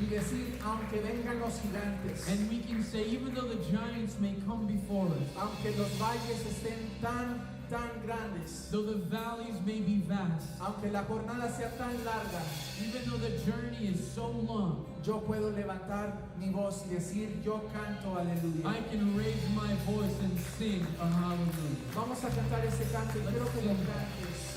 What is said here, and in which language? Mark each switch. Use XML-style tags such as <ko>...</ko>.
<es>Y decir, aunque vengan los gigantes,</es> <en>And we can say, even though the giants may come before us,</en> <es>aunque los valles estén tan grandes,</es> <en>though the valleys may be vast,</en> <es>aunque la jornada sea tan larga,</es> <en>even though the journey is so long,</en> <es>yo puedo levantar mi voz y decir, yo canto aleluya.</es> <en>I can raise my voice and sing a hallelujah.</en> <es>Vamos a cantar ese canto y quiero que lo cantes.</es>